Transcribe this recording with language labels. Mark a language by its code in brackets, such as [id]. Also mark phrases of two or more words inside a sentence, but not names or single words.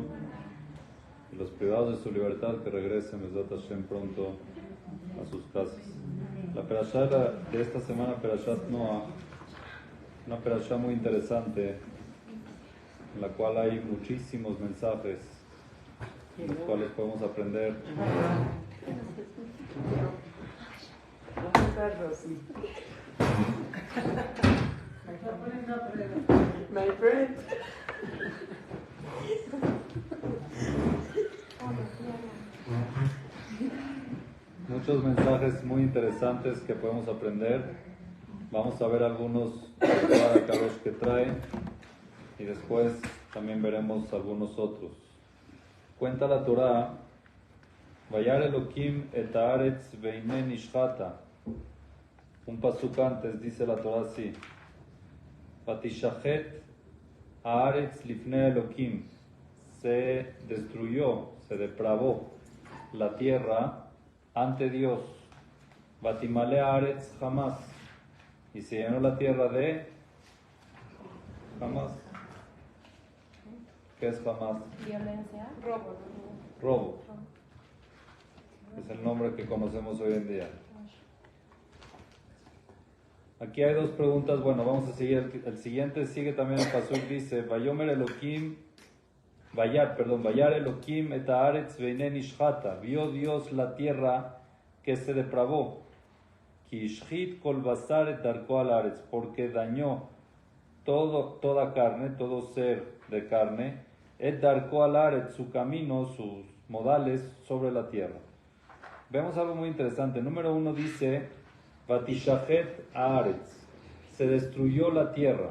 [es] Y los privados de su libertad, que regresen, [he] בעזרת השם, [es] pronto a sus casas. La perashá de esta semana, [he] פרשת נח, [es] una perashá muy interesante, en la cual hay muchísimos mensajes, en los cuales podemos aprender. [en] My friend. [es] Muchos mensajes muy interesantes que podemos aprender. Vamos a ver algunos de Kadosh que trae y después también veremos algunos otros. Cuenta la Torá, [he] וירא אלהים את הארץ והנה נשחתה. [es] Un pasuk antes dice la Torá así: [he] ותשחת הארץ לפני האלהים. [es] Se destruyó, se depravó la tierra ante Dios. [he] ותמלא הארץ חמס. [es] Y se llenó la tierra de jamás. ¿Qué es jamás? Violencia. Robo. Es el nombre que conocemos hoy en día. Aquí hay dos preguntas. Bueno, vamos a seguir. El siguiente sigue también el pasuk, dice: [he] ויאמר אלהים וירא אלהים את הארץ והנה נשחתה. [es] Vio Dios la tierra que se depravó. [he] כי השחית כל בשר את דרכו על הארץ. [es] Porque dañó toda carne, todo ser de carne, [he] את דרכו על הארץ, [es] su camino, sus modales sobre la tierra. Vemos algo muy interesante. Número 1 dice: [he] ותשחת הארץ. [es] Se destruyó la tierra.